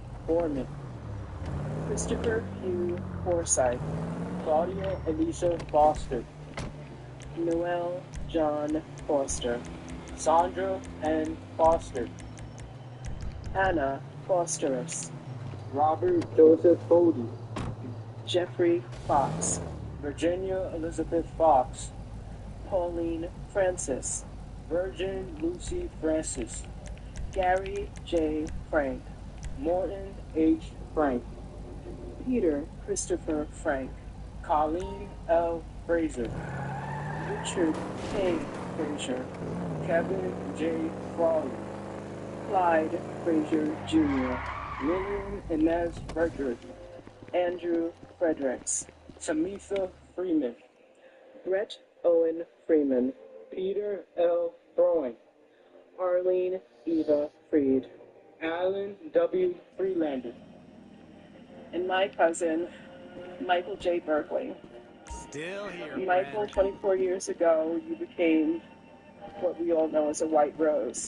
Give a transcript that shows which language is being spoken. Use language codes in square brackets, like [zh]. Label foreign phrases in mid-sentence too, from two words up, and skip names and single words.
[en] Foreman, Christopher Hugh Forsythe, Claudia Alicia Foster, Noel John Foster, Sandra N. Foster, Anna Fosterus, Robert Joseph Bodie, Jeffrey Fox, Virginia Elizabeth Fox, Pauline Francis, Virgin Lucy Francis, Gary J. Frank, Morton H. Frank, Peter Christopher Frank, Colleen L. Fraser, Richard K. Fraser, Kevin J. Frawley, Clyde Fraser Jr., William Inez Frederick, Andrew Fredericks, Tamitha Freeman, Brett Owen Freeman, Peter L. Browning, Arlene Eva Freed, Alan W. Freelander, and my cousin, Michael J. Berkeley. Still here, Michael, friend. 24 years ago, you became what we all know as a white rose.